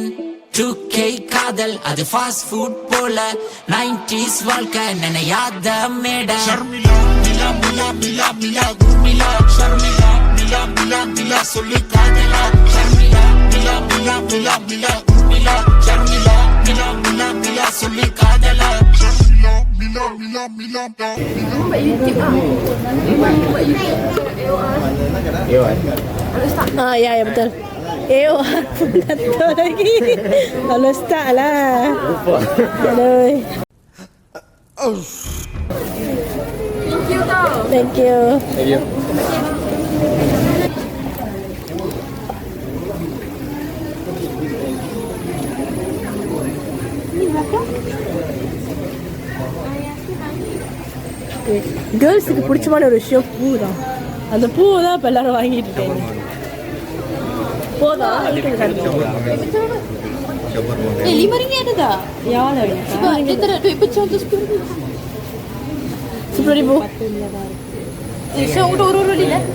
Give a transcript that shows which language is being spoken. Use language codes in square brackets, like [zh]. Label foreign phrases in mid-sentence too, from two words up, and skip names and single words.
[ta] 2K காதல் அது [en] fast food [ta] போல, 90s வாழ்க்கை நினையாத மேட. ஷர்மிளா மிலா மிலா மிலா மிலா குர்மிளா ஷர்மிளா மிலா மிலா மிலா சொல்லு காதலா ஷர்மிளா மிலா மிலா மிலா மிலா குர்மிளா ஷர்மிளா மிலா மிலா மிலா சொல்லு காதலா ஷர்மிளா மிலா மிலா மிலா [ms] Ya betul. Betul lagi. Kalau start lah. Aduh. [en] Thank you. [ta] கேர்ள்ஸுக்கு பிடிச்சமான ஒரு விஷயம் பூ தான். அந்த பூவை தான் இப்போ எல்லாரும் வாங்கிட்டு இருக்காங்க. போதா [ms] Lima-ringgit ada tak? Ya lah. Sebab dia tak ada duit pecah tu 10,000. 10,000. [ta] So ஒரு இல்ல.